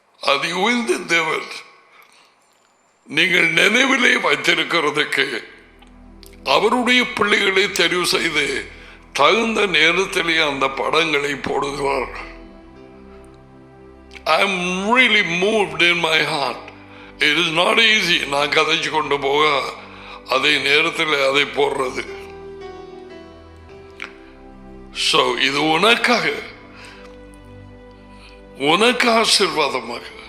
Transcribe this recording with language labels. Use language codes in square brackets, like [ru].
[ta] அது உயர்ந்த தேவன் நீங்கள் நினைவிலே வைத்திருக்கிறதுக்கு அவருடைய பிள்ளைகளை தெரிவு செய்து தகுந்த நேரத்திலே அந்த படங்களை போடுகிறார். [en] I am really moved in my heart. It is not easy. [ta] நான் கதைச்சு கொண்டு போக அதே நேரத்தில் அதை போடுறது. So இது உனக்கு ஆசீர்வாதமாக.